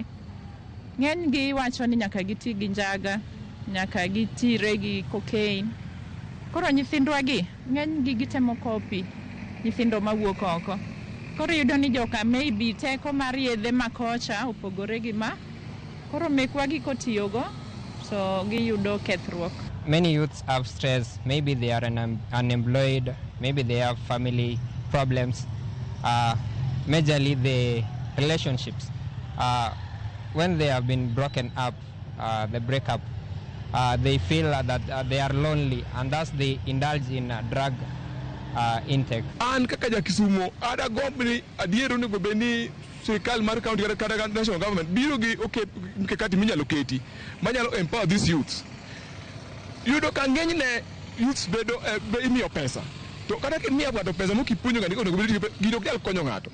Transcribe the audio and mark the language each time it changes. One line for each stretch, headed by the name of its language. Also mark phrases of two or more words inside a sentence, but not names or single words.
Luo (Kenya and Tanzania): Ng'eny gi wacho ni nyaka giti gi njaga, nyaka gitire gi cocaine. Koro nyithindwa gi, ng'eny gi gitemo copy nyithindo mawuok oko. Koro yudo ni joka maybe teko mar yedhe makocha opogore gi ma. Koro mekwa gi kotiyogo, so giyudo kethruok.
English: Many youths have stress. Maybe they are unemployed. Maybe they have family problems. Majorly the relationships. When they have been broken up, the breakup, they feel that they are lonely and thus they indulge in drug intake.
Luo (Kenya and Tanzania): An kaka ja Kisumo ada gombni adiero ni gobeni sirikal mar county kata
English: national government
Luo (Kenya and Tanzania): biro gi mkakati minyalo keti manyalo
English: empower these youths.
Luo (Kenya and Tanzania): Yudo ka ng'enyne youths bedo imiyo pesa to kata kimiyo ng'ato pesa mokipuonjo ng'ani onego bed gino ok nyal konyo ng'ato.